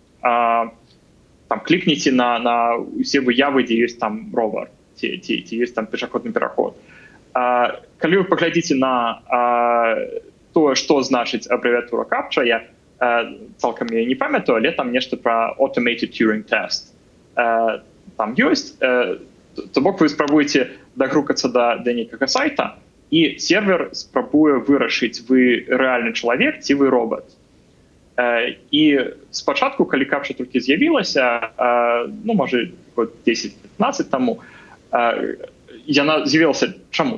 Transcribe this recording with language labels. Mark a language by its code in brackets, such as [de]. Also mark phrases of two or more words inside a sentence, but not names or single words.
[be] Там клікніце на усе выявы, дзе ёсць там ровар, ці ёсць там пешаходны пераход. Калі вы паглядзіце на тое, што значыць абрэвіатура капча, я цалкам я не памятаю, але там нешта пра [en] automated Turing test. [be] Там ёсць, то бок вы спрабуеце дагрукацца да нейкага сайта, і сервер спрабуе вырашыць, вы рэальны чалавек ці вы робот. І спачатку, калі капча толькі з'явілася, ну, можа, 10-15 таму, яна з'явілася чаму?